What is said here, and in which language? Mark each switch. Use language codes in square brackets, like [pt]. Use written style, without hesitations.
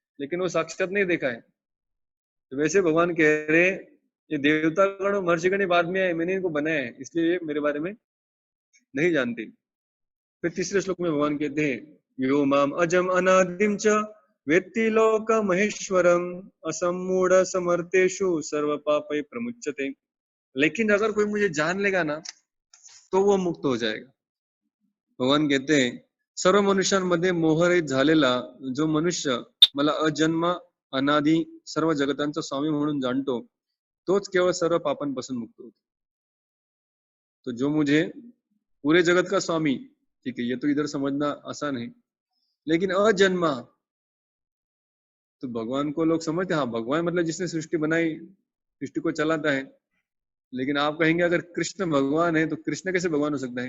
[hi] लेकिन वो साक्षात नहीं देखा है। तो वैसे भगवान कह रहे हैं ये देवता गण और महर्षिगण बाद में आए, मैंने इनको बनाया है, इसलिए ये मेरे बारे में नहीं जानते। फिर तीसरे श्लोक में भगवान कहते हैं [sa] यो माम अजम अनादिम च वेत्ति लोक महेश्वरम असमूढ़ समर्थेषु सर्व पापै प्रमुच्यते। [hi] लेकिन अगर कोई मुझे जान लेगा ना तो वो मुक्त हो जाएगा। भगवान कहते हैं [mr] सर्व मनुष्यांमध्ये मोहरहित झालेला जो मनुष्य मला अजन्म अनादि सर्व जगतांचा स्वामी म्हणून जाणतो तोच केवळ सर्व पापांपासून मुक्त होतो। [hi] तो जो मुझे पूरे जगत का स्वामी, ठीक है ये तो इधर समझना आसान है, लेकिन अजन्मा तो भगवान को लोग समझते हैं हाँ भगवान मतलब जिसने सृष्टि बनाई, सृष्टि को चलाता है। लेकिन आप कहेंगे अगर कृष्ण भगवान है तो कृष्ण कैसे भगवान हो सकता है?